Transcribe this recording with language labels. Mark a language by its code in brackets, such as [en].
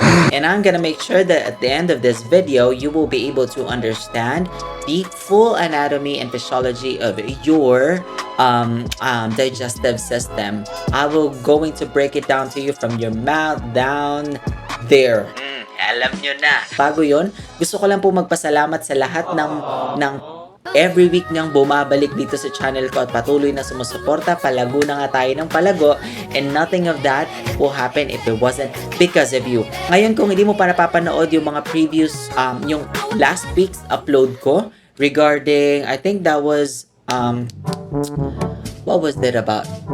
[en] And I'm gonna make sure that at the end of this video, you will be able to understand the full anatomy and physiology of your digestive system. I will going to break it down to you from your mouth down there. [tl] Alam nyo na. Bago yon, gusto ko lang po magpasalamat sa lahat ng every week niyang bumabalik dito sa channel ko at patuloy na sumusuporta. Palago na nga tayo ng palago [en] and nothing of that will happen if it wasn't because of you. [tl] Ngayon, kung hindi mo pa napapanood yung mga [en] previous, yung last week's upload ko regarding, I think that was, what was that about?